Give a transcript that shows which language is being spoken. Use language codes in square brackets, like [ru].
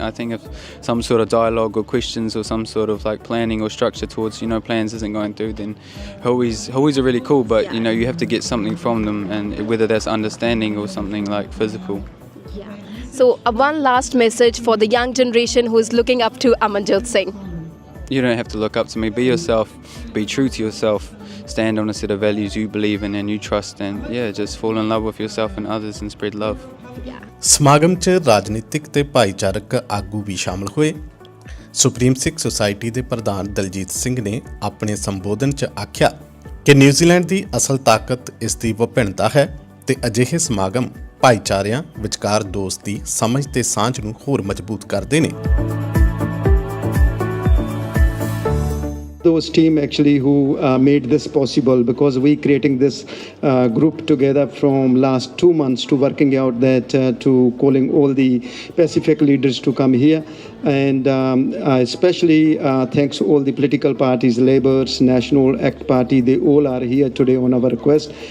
[en] I think if some sort of dialogue or questions or some sort of like planning or structure towards plans isn't going through, then Hui's are really cool, but you have to get something from them, and whether that's understanding or something like physical. So one last message for the young generation who is looking up to Amanjot Singh. You don't have to look up to me. Be yourself, be true to yourself, stand on a set of values you believe in and you trust, and just fall in love with yourself and others and spread love. [pa] ਸਮਾਗਮ 'ਚ ਰਾਜਨੀਤਿਕ ਤੇ ਭਾਈਚਾਰਕ ਆਗੂ ਵੀ ਸ਼ਾਮਲ ਹੋਏ। Supreme ਸਿੱਖ society ਦੇ ਪ੍ਰਧਾਨ ਦਲਜੀਤ ਸਿੰਘ ਨੇ ਆਪਣੇ ਸੰਬੋਧਨ 'ਚ ਆਖਿਆ ਕਿ ਨਿਊਜ਼ੀਲੈਂਡ ਦੀ ਅਸਲ ਤਾਕਤ ਇਸ ਦੀ ਵਿਭਿੰਨਤਾ ਹੈ ਤੇ ਅਜਿਹੇ ਸਮਾਗਮ ਭਾਈਚਾਰਿਆਂ ਵਿਚਕਾਰ ਦੋਸਤੀ, ਸਮਝ ਤੇ ਸਾਂਝ ਨੂੰ ਹੋਰ ਮਜ਼ਬੂਤ ਕਰਦੇ ਨੇ। [en] Those team actually who made this possible, because we creating this group together from last 2 months to working out that to calling all the Pacific leaders to come here, and especially thanks all the political parties, Labour's, National Act Party, they all are here today on our request.